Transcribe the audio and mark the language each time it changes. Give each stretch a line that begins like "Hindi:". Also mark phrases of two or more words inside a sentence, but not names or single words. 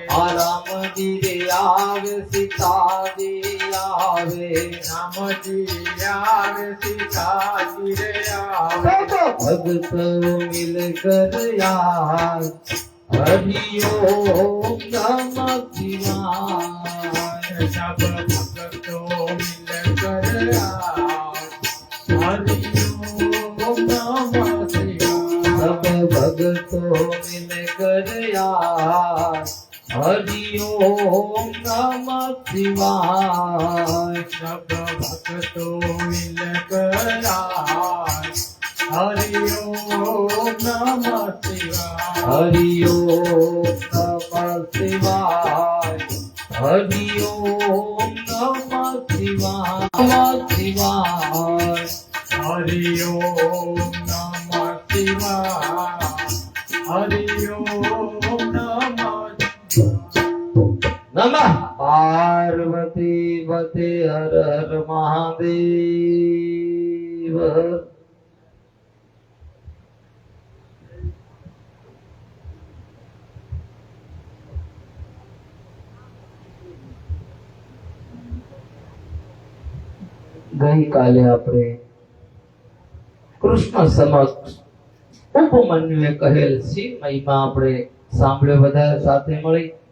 Gujarati: રામજી રે આવે સીતાજી આવે રામજી આવે સીતાજી રે આવે
Hindi: भगत मिल कर यार हरि ओम नमः शिवाय सब भक्तो मिल कर
Sanskrit: हरि ओम नमः शिवाय
Hindi: सब भगतो मिल कर यार
Sanskrit: हरि ओम नमः शिवाय
Hindi: सब भक्तो मिल कर
Sanskrit: हरि ओम नमः शिवाय हरि ओम नमः शिवाय हरि ओम नमः शिवाय नमः शिवाय हरि ओम नमः शिवाय हरि ओम नमः नमः पार्वती पते हर हर महादेव
Gujarati: ગઈકાલે આપણે કૃષ્ણ સમક્ષ ઉપમન્યુએ કહેલ શિવ મહિમા આપણે સાંભળ્યો બધા સાથે મળી.